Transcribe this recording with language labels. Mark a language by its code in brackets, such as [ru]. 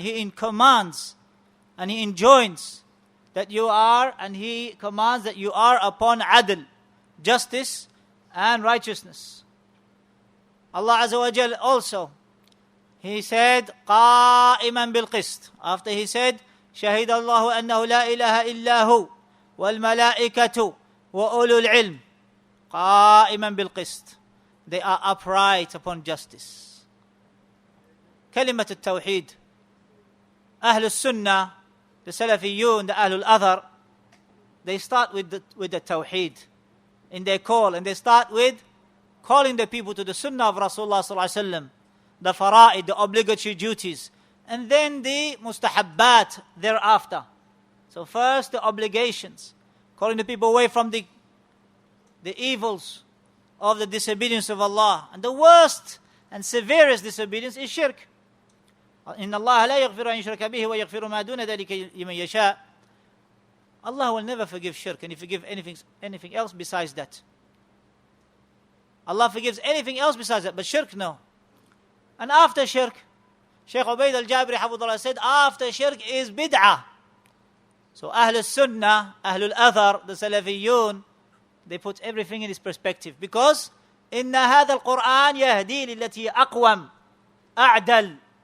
[en] He commands and He enjoins that you are, and He commands that you are upon adl, justice and righteousness. Allah Azza wa Jal also, He said, قائما بالقسط. [ar] After He said, شهد الله أنه لا إله إلا هو والملائكة وأولو العلم قائما بالقسط. [en] They are upright upon justice. [ar] كلمة التوحيد. [en] أهل السنة, the Salafiyyun, the Ahlul Athar, they start with the Tawheed in their call, and they start with calling the people to the Sunnah of Rasulullah sallallahu alaihi wasallam, the fara'id, the obligatory duties, and then the mustahabbat thereafter. So first the obligations, calling the people away from the evils of the disobedience of Allah, and the worst and severest disobedience is shirk. [ar] إن الله لا يغفر أن يشرك به ويغفر ما دون ذلك لمن يشاء. [en] Allah will never forgive shirk, and He forgives anything else besides that. Allah forgives anything else besides that, but shirk, no. And after shirk, Shaykh Ubaid al-Jabri Hafidhahullah said, after shirk is bid'ah. So Ahl al-Sunnah, Ahl al-Athar, the Salafiyyun, they put everything in its perspective, because إن هذا القرآن يهدي للتي أقوم أعدل.